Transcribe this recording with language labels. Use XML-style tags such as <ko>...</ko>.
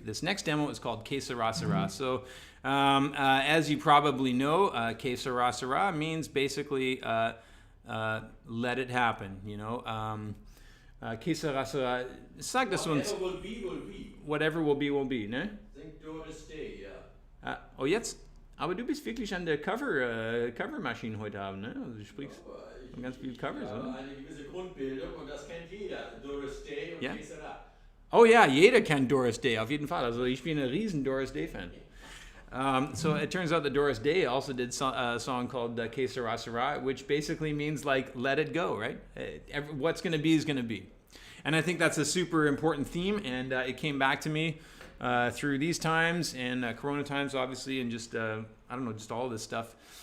<en>This next demo is called Que Sera Sera. So, as you probably know, Que Sera Sera means basically let it happen, you know.</en> <de>Que Sera Sera. Sag das uns.</de> <en>Whatever will be, will be. Whatever will be,</en> <de>ne? Think do it stay, ja. Oh, jetzt? Aber du bist wirklich an der Covermaschine heute Abend, ne? Also du sprichst von ganz vielen Covers, oder? Eine gewisse Grundbildung und das kennt jeder. Doris Day und Ja. Que Sera. Oh ja, jeder kennt Doris Day, auf jeden Fall. Also ich bin ein riesen Doris Day Fan.</de> <en>So it turns out that Doris Day also did a song called Que Sera Sera, which basically means like let it go, right? What's going to be is going to be. And I think that's a super important theme, and it came back to me through these times and Corona times, obviously, and just, I don't know, just all of this stuff.</en>